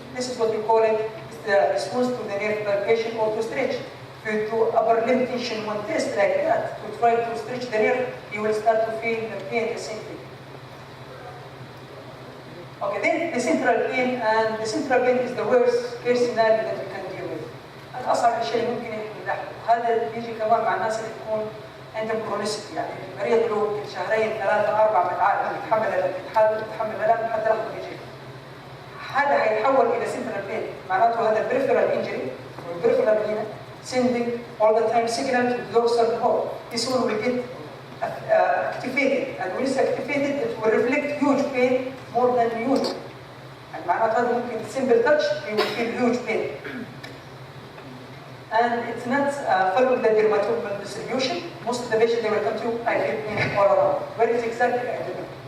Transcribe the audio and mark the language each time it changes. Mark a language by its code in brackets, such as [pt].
[en] This is what we call it, it's the response to the nerve palpation or to stretch. If you do upper limb tension one test like that, to try to stretch the nerve, you will start to feel the pain the same thing. Okay, then the central pain, and the central pain is the worst case scenario that we can deal with. [ar] الأصعب شيء ممكن يحدث هذا بيجي كمان مع الناس اللي تكون عندهم كرونيسيتي، يعني المريض له 2 3 4 متعالج يتحمل الالم لحد لحظه يجي. هذا هيتحول الى سنترال بين، معناته هذا بريفرال انجري والبريفرال هنا [en] sending all the time signal to the dorsal nerve. This one will get activated, and when it's activated, it will reflect huge pain more than usual. And [ar] معناته هذا ممكن [en] simple touch you will feel huge pain. And it's not following the dermatome distribution. Most of the patients they will come to, I feel pain all around. Where is exactly? I don't know.